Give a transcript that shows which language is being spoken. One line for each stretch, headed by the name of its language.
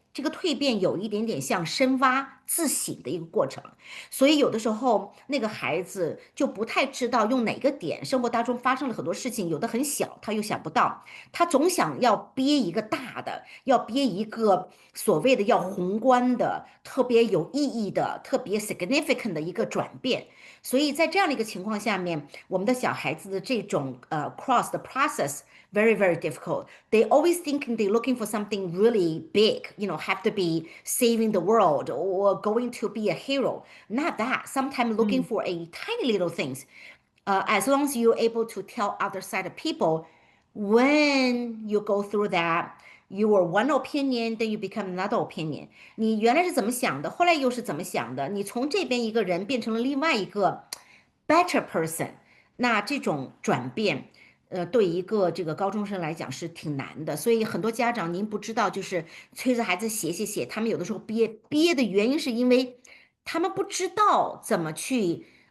Chinese: 这个蜕变有一点点像深挖自省的一个过程，所以有的时候那个孩子就不太知道用哪个点，生活当中发生了很多事情，有的很小，他又想不到，他总想要憋一个大的，要憋一个所谓的要宏观的、特别有意义的、特别 significant 的一个转变。所以在这样的一个情况下面，我们的小孩子的这种cross 的
English: process very very difficult. They always thinking they're looking for something really big, have to be saving the world or going to be a hero. Not that. Sometimes looking Mm. for a tiny little things. As long as you're able to tell other side of people, when you go through that, you are one opinion, then you become another opinion.
Chinese: 你原来是怎么想的，后来又是怎么想的？你从这边一个人变成了另外一个
English: better person，
Chinese: 那这种转变，对一个这个高中生来讲是挺难的。所以很多家长您不知道，就是催着孩子写，他们有的时候憋的原因是因为他们不知道怎么去。